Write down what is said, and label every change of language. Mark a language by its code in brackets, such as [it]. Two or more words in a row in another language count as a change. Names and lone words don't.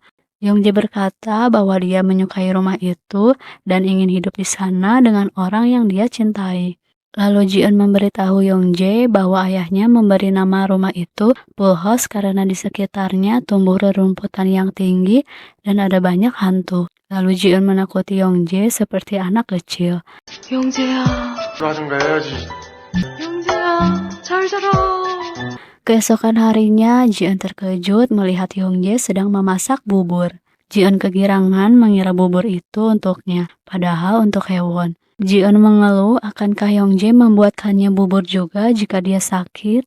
[id] Yongjae berkata bahwa dia menyukai rumah itu dan ingin hidup di sana dengan orang yang dia cintai. Lalu Ji-eun memberitahu Yongjae bahwa ayahnya memberi nama rumah itu Pulhos karena di sekitarnya tumbuh rerumputan yang tinggi dan ada banyak hantu. Lalu Ji-eun menakuti Yongjae seperti anak kecil. [ko] 영재야, 하든가 해야지. 영재야, 잘 자라. [id] Keesokan harinya, Ji-eun terkejut melihat Yongjae sedang memasak bubur. Ji-eun kegirangan mengira bubur itu untuknya, padahal untuk Hewon. Ji-eun mengeluh akankah Yongjae membuatkannya bubur juga jika dia sakit.